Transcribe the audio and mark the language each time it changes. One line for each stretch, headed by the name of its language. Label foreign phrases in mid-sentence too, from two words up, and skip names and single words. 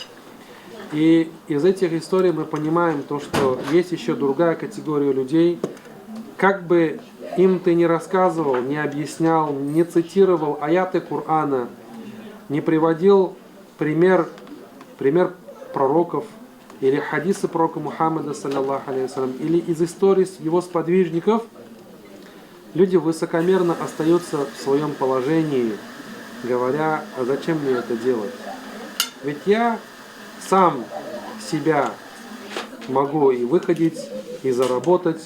Russian: И из этих историй мы понимаем то, что есть еще другая категория людей, как бы им ты не рассказывал, не объяснял, не цитировал аяты Корана, не приводил пример пророков или хадисы пророка Мухаммада,
Arabic: صلى الله عليه وسلم,
Russian: или из историй его сподвижников, люди высокомерно остаются в своем положении, говоря: а зачем мне это делать? Ведь я сам себя могу и выходить, и заработать.